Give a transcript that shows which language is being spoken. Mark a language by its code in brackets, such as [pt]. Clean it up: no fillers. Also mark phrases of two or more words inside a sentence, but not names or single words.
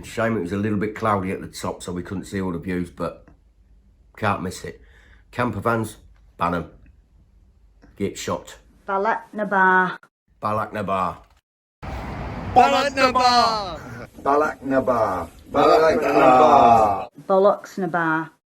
[en] Shame it was a little bit cloudy at the top so we couldn't see all the views, but can't miss it. Camper vans, ban 'em. Get shot. Bealach na ba. Bealach na ba. Bealach na ba. Bealach na ba. Bealach na ba. Bollocks na ba.